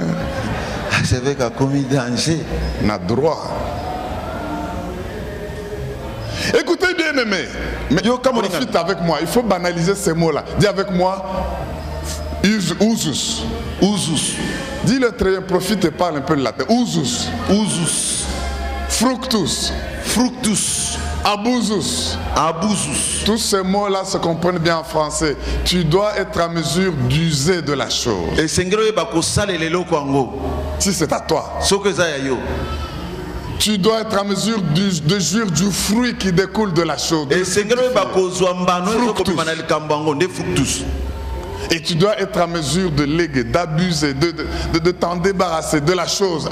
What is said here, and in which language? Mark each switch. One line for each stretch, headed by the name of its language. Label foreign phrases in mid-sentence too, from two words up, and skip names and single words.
French: Archevêque a commis danger. N'a droit. Écoutez bien aimé, mais profite avec moi, il faut banaliser ces mots-là. Dis avec moi, usus. Usus. Dis-le très bien, profite et parle un peu de latin. Usus. Usus. Fructus. Fructus. Abusus. Abusus. Tous ces mots-là se comprennent bien en français. Tu dois être à mesure d'user de la chose. Si c'est à toi. Tu dois être à mesure de jouir du fruit qui découle de la chose. Et tu dois être à mesure de léguer, d'abuser, de t'en débarrasser de la chose.